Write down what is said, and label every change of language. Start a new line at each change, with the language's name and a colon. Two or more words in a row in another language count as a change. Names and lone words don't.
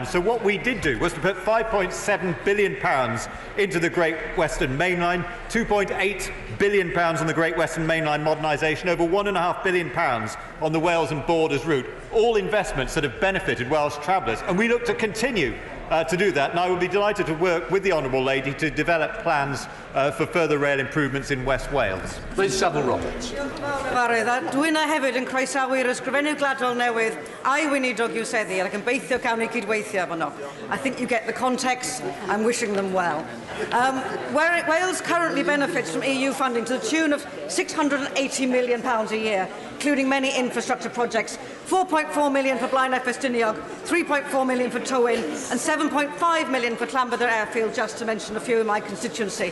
English: So what we did do was to put £5.7 billion into the Great Western Main Line, £2.8 billion on the Great Western Main Line modernisation, over £1.5 billion on the Wales and Borders route, all investments that have benefited Welsh travellers. And we look to continue to do that, and I would be delighted to work with the Honourable Lady to develop plans for further rail improvements in West Wales. Please, Savile Roberts.
Welsh: Dwi'n hefyd yn croesawu'r ysgrifennu gladol newydd a'i weinidog i'w seddi, ac yn beithio cawn ni cydweithio efo nhw.
English: I think you get the context. I'm wishing them well. Wales currently benefits from EU funding to the tune of £680 million a year, including many infrastructure projects, 4.4 million for Blaenau Ffestiniog, 3.4 million for Tywyn, and 7.5 million for Llanbedr Airfield, just to mention a few in my constituency.